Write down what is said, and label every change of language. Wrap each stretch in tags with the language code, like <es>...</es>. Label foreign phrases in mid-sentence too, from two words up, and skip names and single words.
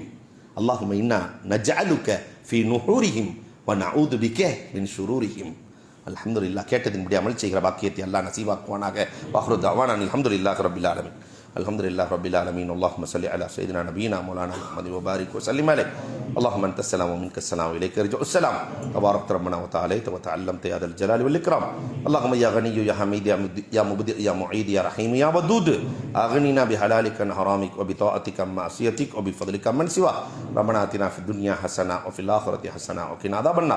<ar>اللهم إنا نجعلك في نحورهم و نعوذ بك من شرورهم. அல்ஹம்துலில்லாஹ்.</ar> <ta>கேட்டதின்படி அமல் செய்கிற பாக்கியத்தை அல்லாஹ் நசீபாக்குவானாக.</ta> <ar>وآخر دعوانا الحمد لله رب العالمين. الحمد لله رب العالمين. اللهم صل على سيدنا نبينا مولانا محمد و بارك و سلم عليه. اللهم انت السلام ومنك السلام واليك يرجع السلام. تبارك ربنا وتعاليت وتعلمت يا ذا الجلال والاكرام. اللهم يا غني يا حميد يا مبدئ يا معيد يا رحيم يا ودود، اغننا بحلالك عن حرامك وبطاعتك عن معصيتك وبفضلك من سواك. ربنا آتنا في الدنيا حسنه وفي الاخره حسنه وقنا عذاب النار.</ar>